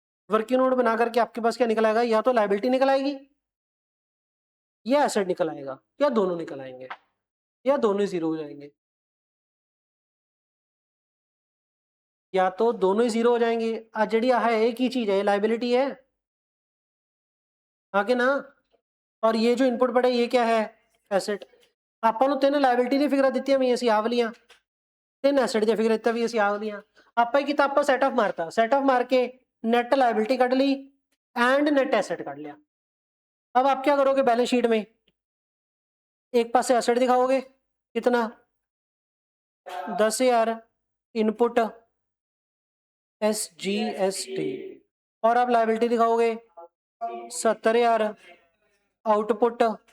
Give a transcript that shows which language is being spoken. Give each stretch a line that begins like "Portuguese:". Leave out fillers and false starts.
Hindi: Working note बना करके आपके पास क्या निकल आएगा? या तो लाइबिलिटी निकल आएगी, या एसेट निकल आएगा, या दोनों निकल आएंगे, या दोनों ही जीरो हो जाएंगे। या तो दोनों ही जीरो हो जाएंगे। जड़ी है एक ही चीज है, लाइबिलिटी है आगे ना, और ये जो इनपुट पड़े ये क्या है, एसेट।
Punjabi: ਆਪਾਂ ਨੂੰ ਤਿੰਨ ਲਾਇਬਿਲਿਟੀ ਦੀ ਫਿਗਰਾਂ ਦਿੱਤੀਆਂ ਵੀ ਅਸੀਂ ਆ ਵਾਲੀਆਂ, ਤਿੰਨ ਐਸੈਟ ਦੀਆਂ ਫਿਗਰਾਂ ਦਿੱਤਾ ਵੀ ਅਸੀਂ ਆ ਵਾਲੀਆਂ। ਆਪਾਂ ਹੀ ਕੀਤਾ, ਆਪਾਂ ਸੈਟ ਆਫ ਮਾਰਤਾ, ਸੈਟ ਆਫ
Hindi: मार के नेट लाइबिलिटी
Punjabi: ਕੱਢ ली एंड नेट एसेट ਕੱਢ लिया।
Hindi: अब आप क्या करोगे बैलेंस शीट में, एक पास से एसेट दिखाओगे कितना 10,000 इनपुट SGST, और आप लाइबिलिटी दिखाओगे 70,000 आउटपुट।